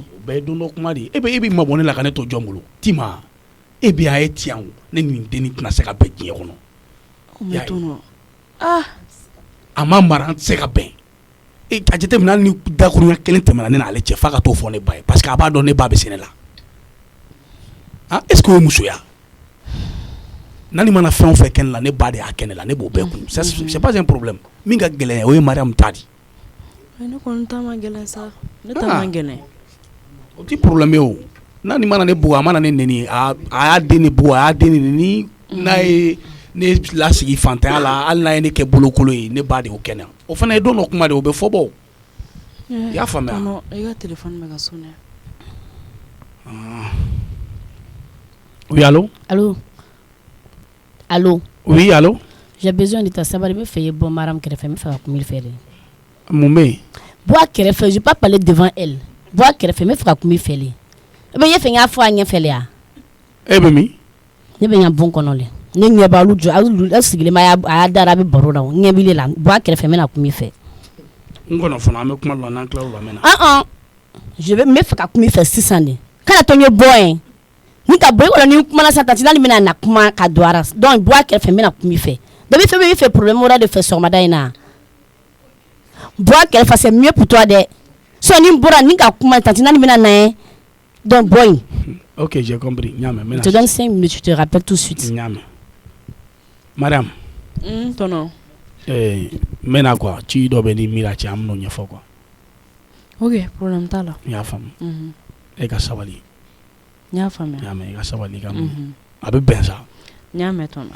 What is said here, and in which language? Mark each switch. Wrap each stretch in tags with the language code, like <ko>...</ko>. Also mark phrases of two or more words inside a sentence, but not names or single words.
<bm>bɛɛ ye don dɔ kuma de e bɛ mabɔ ne la ka ne to jɔn bolo Tima e bɛ a ye tiɲɛ ne nin denni tɛna se ka bɛn diɲɛ kɔnɔ mais tɔnɔ a ma mara an tɛ se ka bɛn a jateminɛ hali ni dakuruɲa 1 tɛmɛna ne n'ale cɛ f'a ka t'o fɔ ne ba ye</bm> <fr>parce que</fr> <bm>a b'a dɔn ne ba bɛ sɛnɛ la</bm> <fr>est ce que</fr> <bm>o ye musoya n'ale mana fɛn o fɛn kɛ ne la ne ba de y'a kɛ ne la ne b'o bɛɛ kun</bm> <fr>c'est pas un problème</fr> <bm>min ka gɛlɛn o ye Mariam ta di ne kɔni ta ma gɛlɛn sa ne ta ma gɛlɛn o ti problème ye o n'ale mana ne bugu a mana ne neni a y'a den ne bugu a y'a den ne neni n'a ye ne lasigi fantanya la hali n'a ye ne kɛ bolokolo ye ne ba de y'o kɛ ne o fana ye don dɔ kuma de o bɛ fɔ bɔ i y'a faamuya i ka téléphone bɛ ka sonner</bm> <fr>oui allô oui allô j'ai besoin de ta</fr> <bm>sabari bɛ fɛ i bɔ Maram kɛrɛfɛ n bɛ fɛ ka kuma i fɛ de mun bɛ yen bɔ a kɛrɛfɛ</bm> <fr>je peux pas parler devant elle</fr> <bm>bɔ a kɛrɛfɛ n bɛ fɛ ka kuma i fɛ de e bɛ ɲɛ fɛ n y'a fɔ a ɲɛfɛ de wa e bɛ min ne bɛ yan bon kɔnɔ le ne ɲɛ b'a lu jɔ a sigilen ma a y'a dara a bɛ baro la ɲɛ b'i la bɔ a kɛrɛfɛ n bɛna kuma i fɛ n kɔnɔ fana an bɛ kuma la n'an tila o la n bɛ na n bɛ fɛ ka kuma i fɛ sisan de kana to n ye bɔ yen ni ka bɔ i kɔnɔ ni kumana sa tanti n'ale bɛna na kuma ka don ara donc bɔ a kɛrɛfɛ n bɛna kuma i fɛ bɛɛ bɛ fɛn bɛɛ bɛ fɛ problème wɛrɛ de fɛ sɔgɔmada in na bɔ a kɛrɛfɛ</bm> <fr>c'est mieux pour toi</fr> <bm>dɛ sinon ni bɔra ni ka kuma tanti n'ale bɛna na ye donc bɔ yen.</bm> <fr>ok j'ai compris ɲaamɛ je te donne 5 minutes je te rappelle tout de suite.</fr> <bm>ɲaamɛ Mariam tɔnɔ n bɛna quoi ci dɔ bɛ ni miiri a cɛ an bɛn'o ɲɛfɔ quoi ok problème t'a la n y'a faamu e ka sabali n y'a faamuya ɲaamɛ i ka sabali i ka mun a bɛ bɛn sa n y'a mɛn tɔnɔ</bm>